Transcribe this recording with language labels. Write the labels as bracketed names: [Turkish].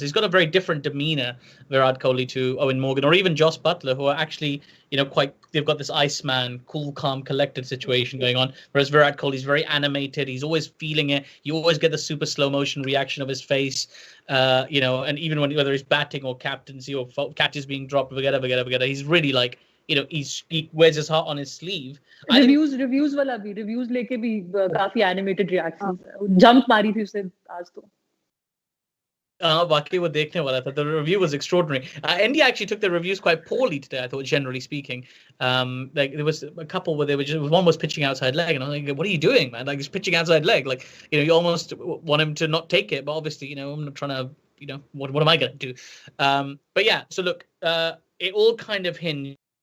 [English] He's got a very different demeanor, Virat Kohli, to Owen Morgan or even Jos Buttler, who are actually, they've got this Iceman, cool, calm, collected situation going on. Whereas Virat Kohli is very animated. He's always feeling it. You always get the super slow motion reaction of his face, and even whether he's batting or captaincy or catches being dropped, forget it. He's really like, he wears his heart on his sleeve. [Hindi] Reviews वाला भी reviews लेके भी काफी animated reactions jump मारी थी उसने आज तो. वाकई वो देखने वाला था. [English] The review was extraordinary. India actually took the reviews quite poorly today, I thought, generally speaking. Like there was a couple where one was pitching outside leg, and I was like, what are you doing, man? Like he's pitching outside leg. Like, you almost want him to not take it, but obviously, I'm not trying to, what am I going to do? But yeah, so look, it all kind of hinged.